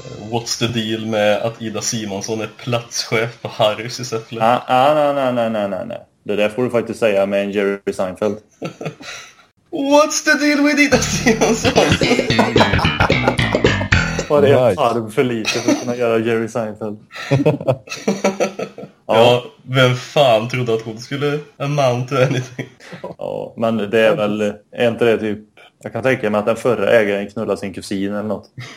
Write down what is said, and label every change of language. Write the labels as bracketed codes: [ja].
[en] What's the deal [sv] med att Ida Simonsson är platschef på Harris i Säffle? Nej. Det där får du faktiskt säga med en Jerry Seinfeld. [en] What's the deal with Ida Simonsson? [sv] Var det en arm för lite för att kunna göra Jerry Seinfeld? Ja, vem fan trodde att hon skulle [en] amount to anything? [sv] Ja, men det är väl, är inte det typ... Jag kan tänka mig att den förra ägaren knullade sin kusin eller något.